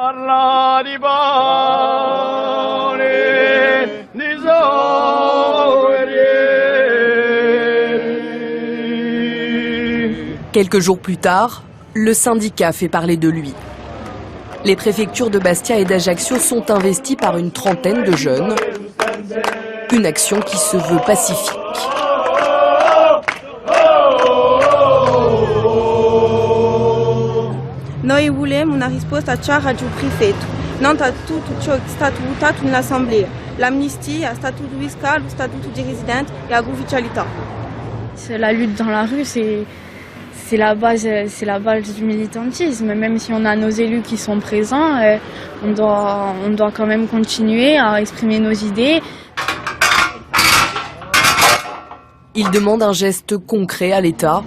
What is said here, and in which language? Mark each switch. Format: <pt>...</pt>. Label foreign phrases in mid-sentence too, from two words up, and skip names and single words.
<fr>Quelques jours plus tard, le syndicat fait parler de lui. Les préfectures de Bastia et d'Ajaccio sont investies par une trentaine de jeunes. Une action qui se veut pacifique.</fr> <co>Noi volem una risposta chiara al prefetto, non a tutto ciò che è stato votato nell'Assemblea, l'amnistia, statuto fiscale, statuto di residente e l'ufficialità.</co> <fr>La lutte dans la rue, c'est la base du militantisme. Même si on a nos élus qui sont présents, on doit quand même continuer à exprimer nos idées. Il demande un geste concret à l'État.</fr>